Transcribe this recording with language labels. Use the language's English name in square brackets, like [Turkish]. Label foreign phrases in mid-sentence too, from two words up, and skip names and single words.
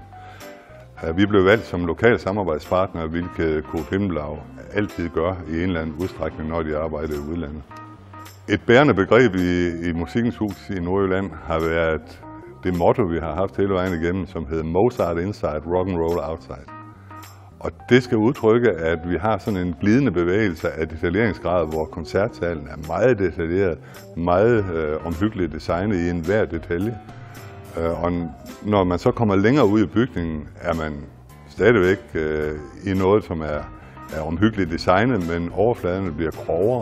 [Danish] Vi blev valgt som lokal samarbejdspartner, hvilket Coop Himlau altid gør i en eller anden udstrækning, når de arbejder i udlandet. Et bærende begreb i Musikkens Hus i Nordjylland har været det motto, vi har haft hele vejen igennem, som hedder [English] Mozart inside, rock and roll outside. [Danish] Og det skal udtrykke, at vi har sådan en glidende bevægelse af detaljeringsgrad, hvor koncertsalen er meget detaljeret, meget omhyggeligt designet i enhver detalje. Og når man så kommer længere ud i bygningen, er man stadigvæk i noget, som er omhyggeligt designet, men overfladerne bliver grovere.